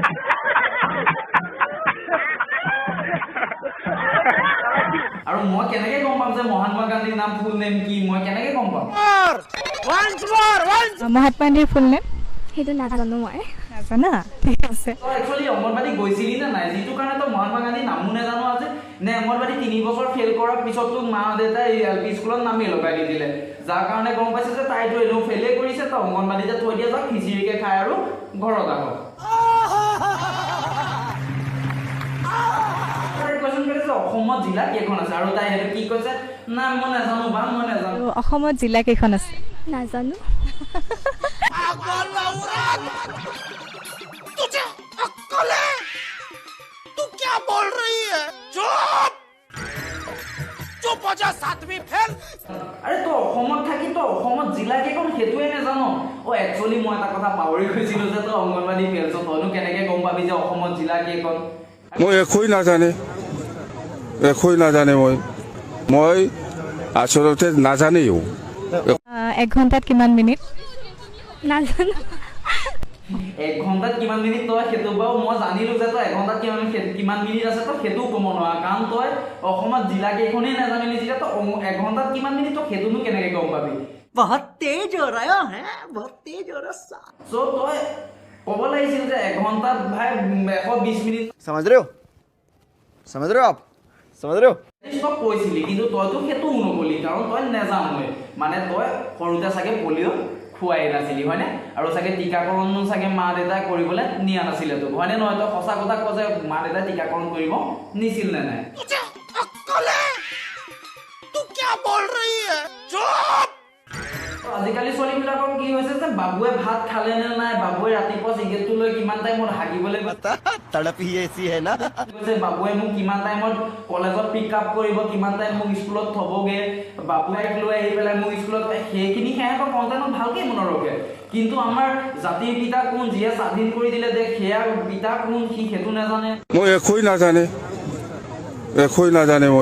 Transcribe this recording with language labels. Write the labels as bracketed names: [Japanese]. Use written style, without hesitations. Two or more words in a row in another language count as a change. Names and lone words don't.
[Assamese] আৰু মই কেনেকৈ গম পাম যে মহাত্মা গান্ধীৰ নাম ফুল নেম কি, মই কেনেকৈ গম পাম? [English] महात्मा गांधीर full name [Assamese] সেইটো নাজানো মই নাজানা ঠিক আছে তই একচুৱেলি অংগনবাদী গৈছিলি নে নাই, যিটো কাৰণে তই মহাত্মা গান্ধীৰ নামো নাজানো আছে নে? অংগনবাদী 3 বছৰ ফেল কৰাৰ পিছত তোক মা দেউতাই LP স্কুলত নামেই লগাই দি দিলে, যাৰ কাৰণে গম পাইছে যে তাইতো এনেও ফেলে কৰিছে, তই অংগনবাদীতে থৈ দিয়া যাওক, খিচিৰিকে খাই আৰু ঘৰত আহ। অসমত জিলা কেইখন আছে আৰু তাই সেইটো কি কৈছে, না মই নাজানো বা মই নাজানো। আৰু অসমত জিলা কেইখন আছে? নাজানো [Hindi] तुझे अक्कल है? तू क्या बोल रही है? चुप चुप हो जा, 7वीं फेल। [Assamese] আৰে তই অসমত থাকি তই অসমত জিলা কেইখন সেইটোৱে নাজানো? একচুৱেলি মই এটা কথা পাহৰি গৈছিলো যে তই অংগনবাদী ফেলছ, তইনো কেনেকৈ গম পাবি যে অসমত জিলা কেইখন? মই একোই নাজানে মই আচলতে নাজানেও। 1 ঘণ্টাত কিমান মিনিট? নাজানো 1 ঘণ্টাত কিমান মিনিট তই সেইটো বাৰু মই জানিলো যে তই 1 ঘণ্টাত কিমান মিনিট আছে তই সেইটোও ক'ব নোৱাৰ, কাৰণ তই অসমত জিলা কেইখনেই নাজানিলি যেতিয়া তই 1 ঘণ্টাত কিমান মিনিট তই সেইটোনো কেনেকৈ গম পাবি? [Hindi] बहुत तेज हो रहा है, बहुत तेज हो रहा। [Assamese] চ' তই ক'ব লাগিছিল যে 1 ঘণ্টাত ভাই 120 মিনিট [Hindi] समझ रहे हो आप समझ रहे हो? [Assamese] তই কৈছিলি, কিন্তু তইতো সেইটোও নকলি, কাৰণ তই নেজানোৱে। মানে তই সৰুতে চাগে পলিঅ' খুৱাই নাছিলি হয়নে, আৰু চাগে টীকাকৰণো চাগে মা দেউতাই কৰিবলৈ নিয়া নাছিলে তোক, হয়নে নহয়? তই সঁচা কথা ক যে মা দেউতাই টীকাকৰণ কৰিব নিছিল নে নাই? [Hindi] तुझे अक्कल है? तू क्या बोल रही है? चुप [Assamese] আজিকালি ছোৱালীবিলাকৰ কি হৈছে যে বাবুৱে ভাত খালে নে নাই, বাবুৱে ৰাতিপুৱা চিগাৰেটটো লৈ কিমান টাইমত হাগিবলৈ [Hindi] तड़प ही ऐसी है ना। [Assamese] গৈছে, বাবুৱে মোক কিমান টাইমত কলেজত [English] pick up [Assamese] কৰিব, কিমান টাইম মোক স্কুলত থ'বগৈ, বাবুৱে লৈ আহি পেলাই মোক স্কুলত, সেইখিনি সিহঁতৰ কণ্টেণ্টত ভালকৈ মনত ৰখে। কিন্তু আমাৰ জাতিৰ পিতা কোন, যিয়ে স্বাধীন কৰি দিলে দেশ, সেয়া পিতা কোন সি সেইটো নাজানে। মই একোই নাজানে মই